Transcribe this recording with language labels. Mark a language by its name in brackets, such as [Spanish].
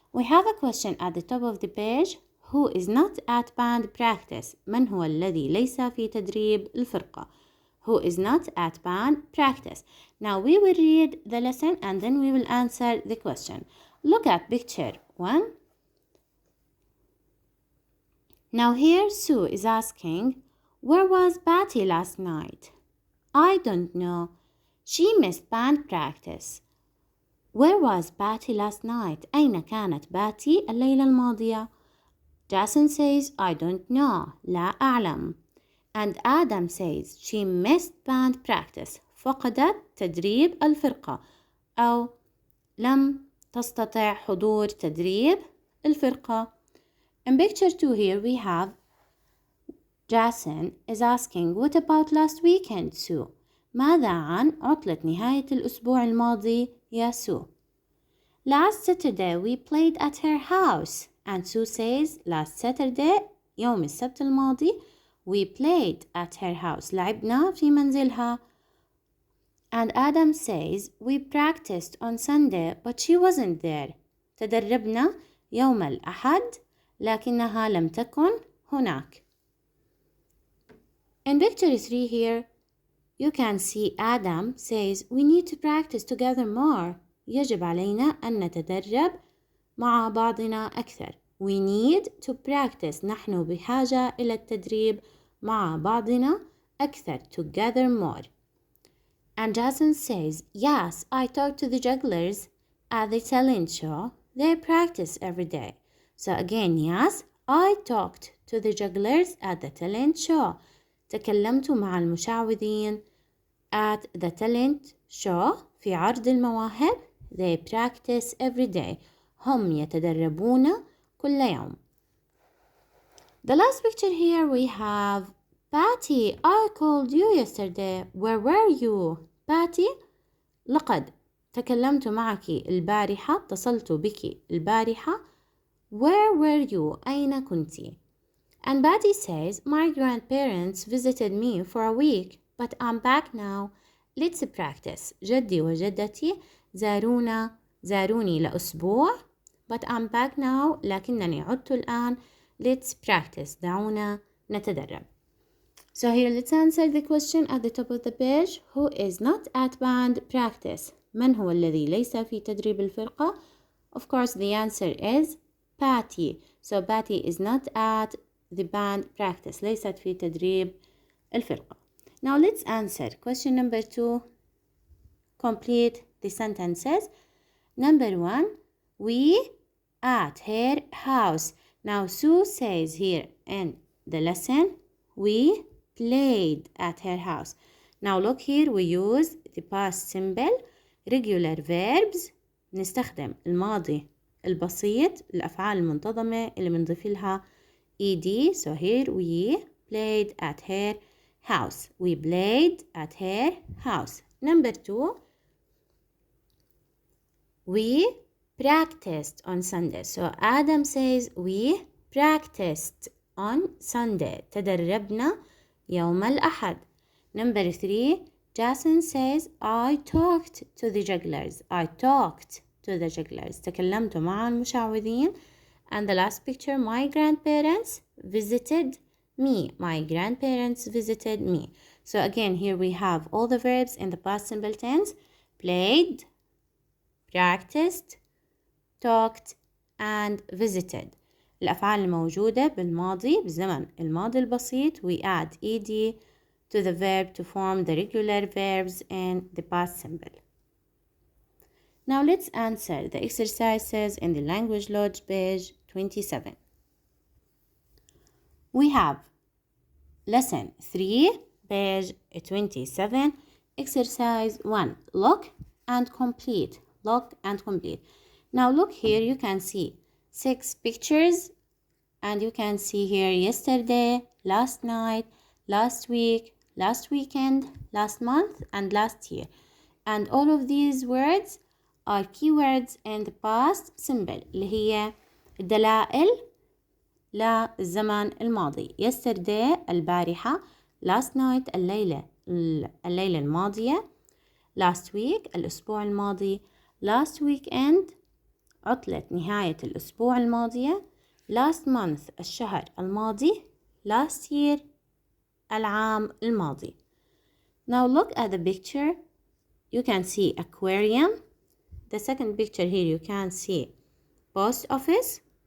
[English] We have a question at the top of the page. Who is not at band practice? [Arabic] من هو الذي ليس في تدريب الفرقة? [English] Who is not at band practice? Now we will read the lesson and then we will answer the question. Look at picture 1. Now here Sue is asking, where was Patty last night? I don't know. She missed band practice. Where was Patty last night? [Arabic] أين كانت باتي الليلة الماضية? [English] Jason says, I don't know. [Arabic] لا أعلم. [English] And Adam says, she missed band practice. [Arabic] فقدت تدريب الفرقة. أو لم تستطع حضور تدريب الفرقة. [English] In picture 2 here we have Jason is asking, what about last weekend, Sue? [Arabic] ماذا عن عطلة نهاية الأسبوع الماضي يا سو? [English] Last Saturday we played at her house. And Sue says, last Saturday [Arabic] يوم السبت الماضي [English] we played at her house. [Arabic] لعبنا في منزلها. [English] And Adam says, we practiced on Sunday but she wasn't there. [Arabic] تدربنا يوم الأحد لكنها لم تكن هناك. [English] In picture 3 here, you can see Adam says, we need to practice together more. [Arabic] يجب علينا أن نتدرب مع بعضنا أكثر. [English] We need to practice. [Arabic] نحن بحاجة إلى التدريب مع بعضنا أكثر. [English] Together more. And Jason says, yes, I talked to the jugglers at the talent show. They practice every day. So again, yes, I talked to the jugglers at the talent show. [Arabic] تكلمت مع المشعوذين [English] at the talent show [Arabic] في عرض المواهب. [English] They practice every day. [Arabic] هم يتدربون كل يوم. [English] The last picture here we have Patty. I called you yesterday. Where were you? [Arabic] Patty, لقد تكلمت معك البارحة. اتصلت بك البارحة. [English] Where were you? [Arabic] أين كنت? [English] And Patty says, my grandparents visited me for a week, but I'm back now. Let's practice. [Arabic] جدي وجدتي زاروني لأسبوع, [English] but I'm back now. [Arabic] لكنني عدت الآن. [English] Let's practice. [Arabic] دعونا نتدرب. [English] So here let's answer the question at the top of the page. Who is not at band practice? [Arabic] من هو الذي ليس في تدريب الفرقة? [English] Of course the answer is Patty. So Patty is not at the band practice. [Arabic] ليست في تدريب الفرقة. [English] Now let's answer question number 2. Complete the sentences. Number 1. We at her house. Now Sue says here in the lesson, we played at her house. Now look here, we use the past simple, regular verbs. [Arabic] نستخدم الماضي البسيط، الأفعال المنتظمة اللي بنضيف لها ed. [English] So here we played at her house. We played at her house. Number 2. We practiced on Sunday. So Adam says we practiced on Sunday. [Arabic] تدربنا يوم الأحد. [English] Number 3. Jason says I talked to the jugglers. I talked to the jugglers. [Arabic] تكلمت مع المشعوذين. [English] And the last picture, my grandparents visited me. My grandparents visited me. So again, here we have all the verbs in the past simple tense. Played, practiced, talked, and visited. [Arabic] الأفعال الموجودة بالماضي بزمن الماضي البسيط. [English] We add ed to the verb to form the regular verbs in the past simple. Now let's answer the exercises in the language lodge page 27. We have lesson 3, page 27, exercise 1. Look and complete. Look and complete. Now look here, you can see 6 pictures and you can see here yesterday, last night, last week, last weekend, last month, and last year. And all of these words are keywords in the past simple [Arabic] اللي هي الدلائل للزمن الماضي. [English] yesterday [Arabic] البارحة، [English] last night [Arabic] الليلة الماضية، [English] last week [Arabic] الأسبوع الماضي، [English] last weekend [Arabic] عطلة نهاية الأسبوع الماضية، [English] last month [Arabic] الشهر الماضي، [English] last year [Arabic] العام الماضي. [English] Now look at the picture. You can see aquarium. The second picture here you can see post office.